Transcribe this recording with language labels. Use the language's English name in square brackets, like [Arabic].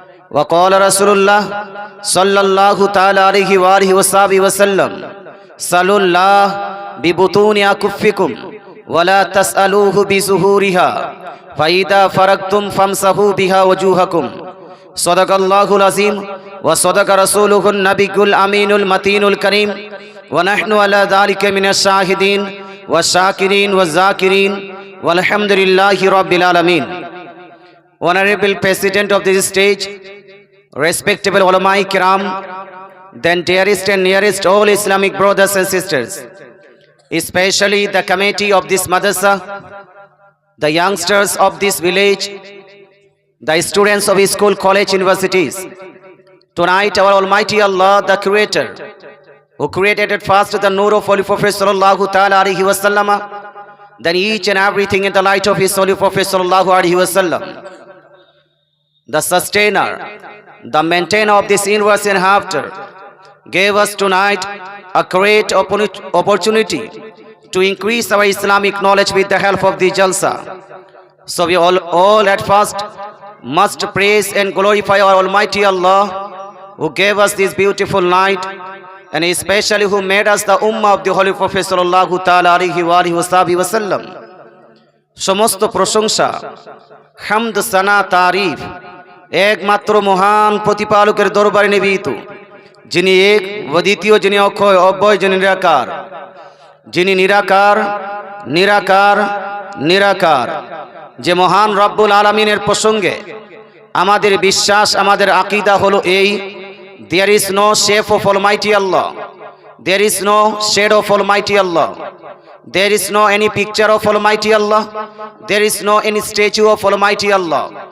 [Arabic] وقال رسول الله صلى الله تعالى عليه وآله وصحبه وسلم سلوا الله ببطون أكفكم ولا تسألوه بظهورها فإذا فرغتم فامسحوا بها وجوهكم صدق الله العظيم وصدق رسوله النبي الأمين المتين الكريم ونحن على ذلك من الشاهدين والشاكرين والذاكرين والحمد لله رب العالمين. [English] Honorable President of this stage, respectable ulama kiram, then dearest and nearest all Islamic brothers and sisters, especially the committee of this madrasa, the youngsters of this village, the students of school, college, universities. Tonight our Almighty Allah, the Creator, who created at first the Nur of Holy Prophet sallallahu ta'ala alaihi wasallam, then each and everything in the light of His Holy Prophet sallallahu alaihi wasallam, the sustainer, the maintainer of this universe and hereafter, gave us tonight a great opportunity to increase our Islamic knowledge with the help of the Jalsa. So we all at first must praise and glorify our Almighty Allah, who gave us this beautiful night, and especially who made us the ummah of the Holy Prophet sallallahu ta'ala alaihi wa alihi wa sallam. [Bangla] সমস্ত প্রশংসা, হামদ, সানা, তারিফ একমাত্র মহান প্রতিপালকের দরবারে নিবেদিত, যিনি এক ও দ্বিতীয়, যিনি অক্ষয় অব্যয়, যিনি নিরাকার, যিনি নিরাকার নিরাকার নিরাকার, যে মহান রব্বুল আলামিনের প্রসঙ্গে আমাদের বিশ্বাস, আমাদের আকীদা হলো এই: [English] there is no shape of Almighty Allah, there is no shade of Almighty Allah, there is no any picture of Almighty Allah, there is no any statue of Almighty Allah.